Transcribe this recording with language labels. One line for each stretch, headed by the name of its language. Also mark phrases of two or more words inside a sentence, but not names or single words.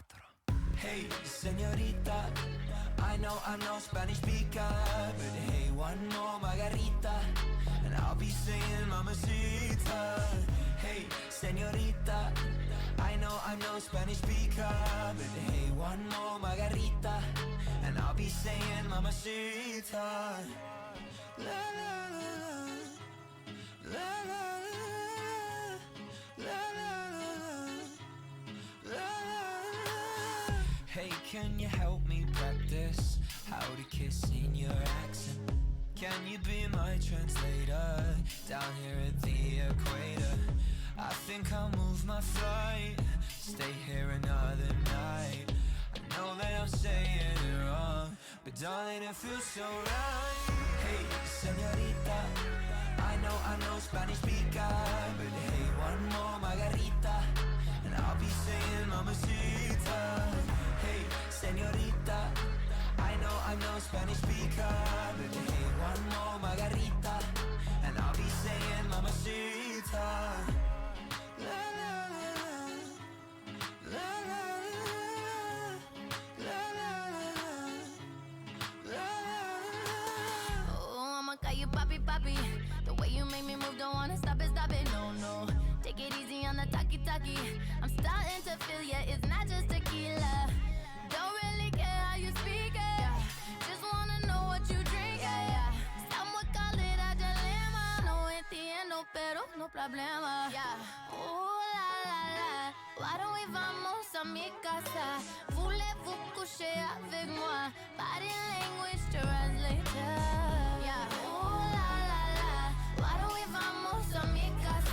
English: Hey, señorita, I know I'm no Spanish speaker, but hey, one more margarita, and I'll be saying mamacita. Hey, señorita, I know I'm no Spanish speaker, but hey, one more margarita, and I'll be saying mamacita. La la la la, la la la, la la la, la. Hey, can you help me practice how to kiss in your accent? Can you be my translator down here at the equator? I think I'll move my flight, stay here another night. I know that I'm saying it wrong, but darling, it feels so right. Hey, señorita, I know I'm no Spanish speaker, but hey, one more margarita, and I'll be saying mamacita. Hey, señorita, I know I'm no Spanish speaker, but hey, one more margarita, and I'll be saying mamacita. La la la, la la la, la la la. Oh, I'ma call you papi, papi. The way you make me move, don't wanna stop it, no, no. Take it easy on the talkie. I'm starting to feel ya, it's not just tequila. Don't really care how you speak it. Just wanna know what you drink.
Spanish: Estamos calera de lema. No entiendo, pero no problema. Oh la la la.
English: Why don't we
Spanish: vamos a mi casa?
French: Voulez-vous coucher avec moi?
English: Body language translator. Oh la la la. Why don't we
Spanish: vamos a mi casa?